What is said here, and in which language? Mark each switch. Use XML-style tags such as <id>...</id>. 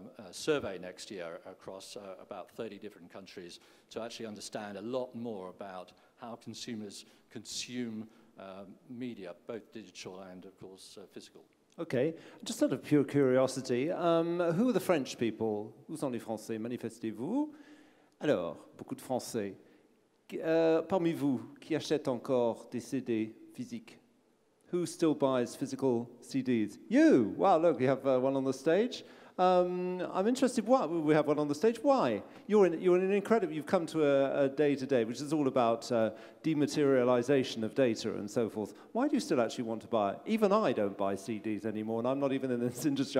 <en>survey next year across about 30 different countries to actually understand a lot more about how consumers consume media, both digital and, of course, physical. Okay, just out of pure curiosity, who are the French people?</en> <fr>Où sont les Français? Manifestez-vous. Alors, beaucoup de Français. Parmi vous, qui achètent encore des CD physiques?</fr> <en>Who still buys physical CDs? You! Wow, look, we have one on the stage. I'm interested. Why we have one on the stage? Why? You're an incredible. You've come to a day today, which is all about dematerialization of data and so forth. Why do you still actually want to buy it? Even I don't buy CDs anymore, and I'm not even in this industry.</en>